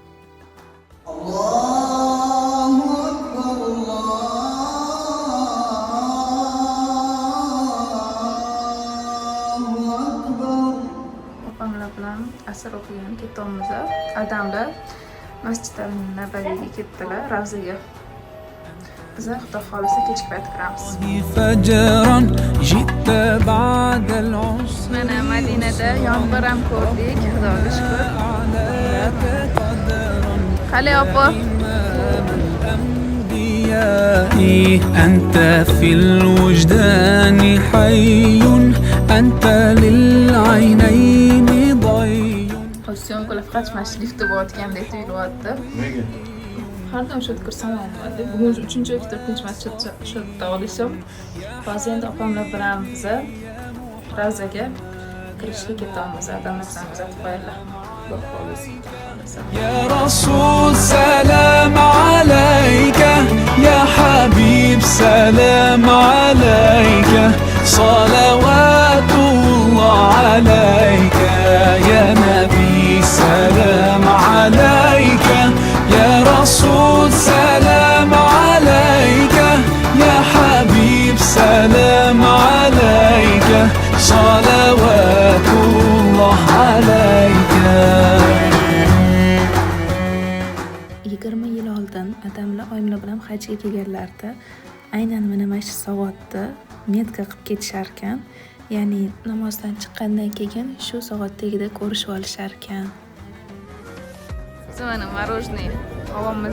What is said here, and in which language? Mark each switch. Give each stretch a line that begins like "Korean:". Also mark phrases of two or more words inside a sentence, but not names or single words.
Arabic: الله أكبر، الله أكبر.
Uzbek: Opamlar bilan asr o'qigan ketyapmiz. Adamlar Masjid al-Nabaviyga ketdilar, Ravzaga. Biz xudo xolisa kechki payt kiramiz.
Arabic: فجرا جئت بعد العسر
Uzbek: Mana Madinada yomg'ir ham ko'rdik, Xudoga shukr. Qalay opa?
Arabic: أنت في الوجدان حي أنت للعينين ضي.
Uzbek: Syomkalar faqat mana shu liftda bo'layotgandek tuyulyapti. Nega? Har doim shu kursam bo'ladi. Bugun 3-yoki 4-marta shu yerda olishim. Hozir endi opamlar bilan biz Ravzaga kirishga ketamiz. Adamlar bilan kuzatib qo'yinglar. Xudo xohlasa.
Arabic: يا رسول سلام عليك يا حبيب سلام عليك صلوات الله عليك يا نبي سلام عليك يا رسول سلام عليك يا حبيب سلام عليك صلوات الله عليك
Uzbek: 20 yil oldin adamlar oyimlar bilan hajga kelganlarida aynan mana shu soatda metka qilib ketishar ekan. Ya'ni namozdan chiqqandan keyin shu soat tagida ko'rishib olishar ekan. Mana мороженое olamiz.